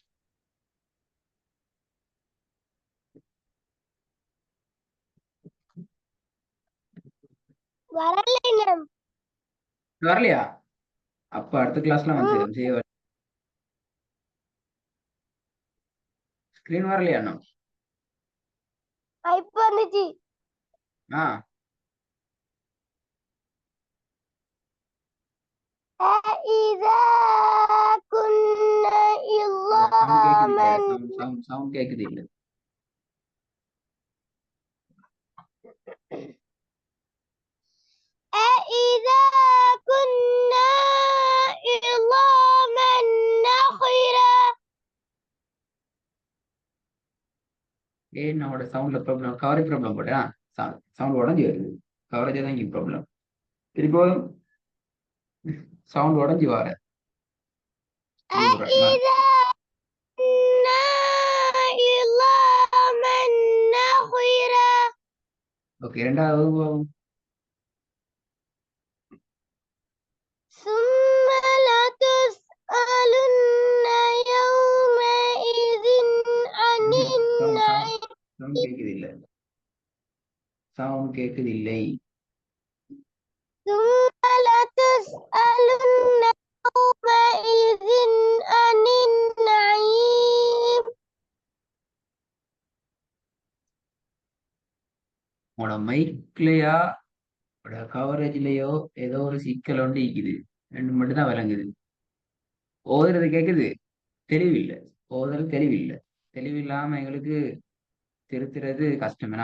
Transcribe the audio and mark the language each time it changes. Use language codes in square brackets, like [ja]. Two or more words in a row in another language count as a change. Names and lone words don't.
[ta] வரல இன்னும். வரலையா. அப்ப அடுத்த கிளாஸ்ல வந்து ம். சேரும் செய்ய ஸ்கிரீன் வரலையா இன்னும். இப்ப வந்துச்சு. ஆ [ar] إذا كنا [ta] இல்ல சவுண்ட் கேக்குது இல்ல. [ar] عظاما. [ta] சவுண்ட் கேக்குது இல்ல. [ar] أإذا كنا عظاما نخرة. [ta] என்னோட சவுண்ட்ல [en] problem coverage problem [ta] போட்டா சவுண்ட் உடஞ்சி வருது. கவரேஜ் தான் இங்கே ப்ராப்ளம். திருப்போதும் சவுண்ட் உடஞ்சி வர. ரஹ்மான் [ar] أإذا كنا عظاما نخرة. [ta] ஓகே. ரெண்டாவது [ar] ثم لتسألن يومئذ عن النعيم. [ta] சவுண்ட் கேக்குது இல்ல. சவுண்ட் கேக்குது இல்லை. [ar] ثم لتسألن يومئذ عن النعيم. [ta] உங்களோட மைக்லயா கவரேஜ்லயோ ஏதோ ஒரு சிக்கல் ஒன்று இருக்குது. ரெண்டு மட்டும் தான் விளங்குது. ஓதுறது கேக்குது. தெளிவில்லை. ஓதுறது தெளிவில்லை. தெளிவில்லாம எங்களுக்கு திருத்துறது கஷ்டமேனா.